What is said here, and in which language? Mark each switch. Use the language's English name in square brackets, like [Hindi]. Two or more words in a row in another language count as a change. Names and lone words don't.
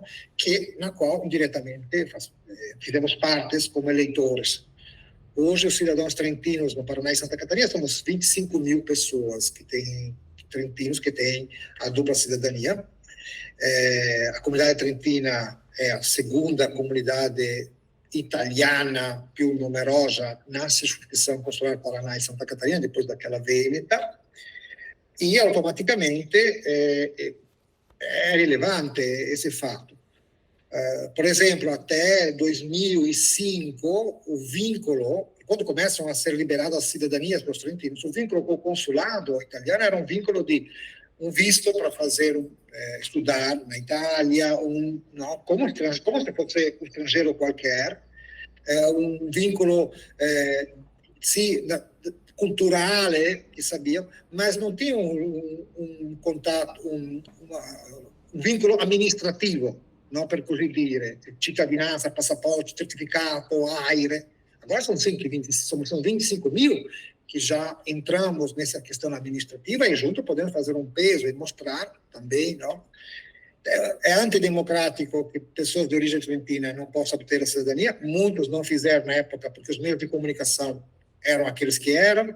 [Portuguese] Na qual diretamente fizemos partes como eleitores. Hoje, os cidadãos trentinos no Paraná e Santa Catarina somos 25 mil pessoas trentinos que têm a dupla cidadania. A comunidade trentina é a segunda comunidade italiana [Italian] più numerosa [Portuguese] na circunscrição consular Paraná e Santa Catarina, depois daquela Veneta. E automaticamente é relevante esse fato. Por exemplo, até 2005, o vínculo, quando começam a ser liberadas as cidadanias para os trentinos, o vínculo com o consulado italiano era um vínculo de um visto para fazer estudar na Itália, não, como se fosse um estrangeiro qualquer, um vínculo [Italian] culturale, che sappiamo, ma non [Portuguese] tinha [Italian] un contatto, un vincolo amministrativo, [Portuguese] no? [Italian] Per così dire, cittadinanza, passaporto, certificato, AIRE. [Portuguese] Agora são 25 mil que já entramos nessa questão administrativa e junto podemos fazer um peso e mostrar também, não? É antidemocrático que pessoas de origem trentina não possam obter a cidadania. Muitos não fizeram na época porque os meios de comunicação eram aqueles que eram.